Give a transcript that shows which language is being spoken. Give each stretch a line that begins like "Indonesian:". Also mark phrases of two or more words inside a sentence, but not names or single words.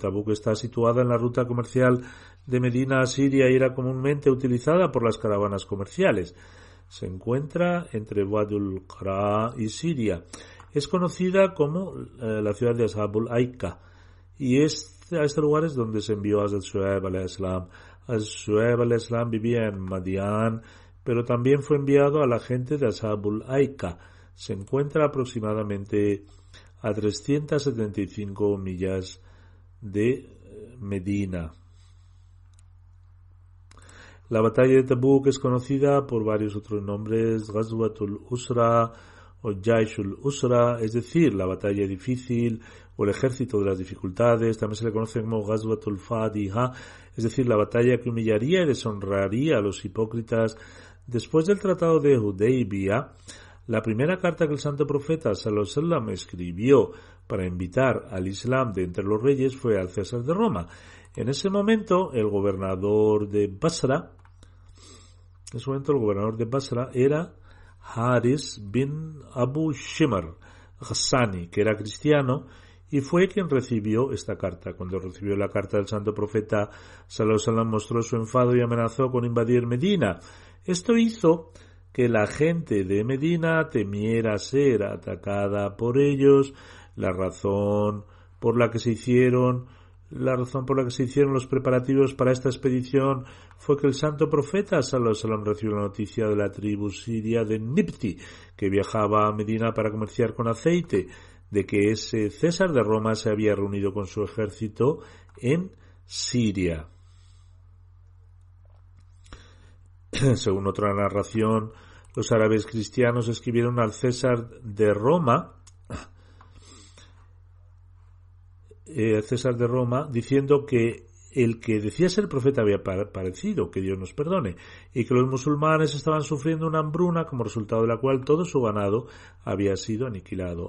Spanish: Tabuk está situada en la ruta comercial de Medina a Siria y era comúnmente utilizada por las caravanas comerciales. Se encuentra entre Wadul Qara y Siria. Es conocida como la ciudad de Ashabul Aika y es este lugar es donde se envió a Hazrat Shuaib
Arabic: عليه السلام.
Spanish: Hazrat Shuaib
Arabic: عليه السلام
Spanish: vivía en Madian, pero también fue enviado a la gente de Ashabul Aika. Se encuentra aproximadamente a 375 millas de Medina. La batalla de Tabuk es conocida por varios otros nombres: Ghazwatul Usra o Jaishul Usra, es decir, la batalla difícil o el ejército de las dificultades. También se le conoce como Ghazwatul Fadiha, es decir, la batalla que humillaría y deshonraría a los hipócritas. Después del tratado de Hudaybiyah, la primera carta que el santo profeta
Arabic: صلى الله عليه وسلم
Spanish: escribió para invitar al Islam de entre los reyes fue al César de Roma. En ese momento, el gobernador de Basra era Haris bin Abu Shimr Ghassani, que era cristiano, y fue quien recibió esta carta. Cuando recibió la carta del santo profeta
Arabic: صلى الله عليه وسلم,
Spanish: mostró su enfado y amenazó con invadir Medina. Esto hizo que la gente de Medina temiera ser atacada por ellos. La razón por la que se hicieron los preparativos para esta expedición fue que el santo profeta
Arabic: صلى الله عليه وسلم
Spanish: recibió la noticia de la tribu siria de Nibti, que viajaba a Medina para comerciar con aceite, de que ese César de Roma se había reunido con su ejército en Siria. Según otra narración, los árabes cristianos escribieron al César de Roma diciendo que el que decía ser profeta había parecido, que Dios nos perdone, y que los musulmanes estaban sufriendo una hambruna como resultado de la cual todo su ganado había sido aniquilado.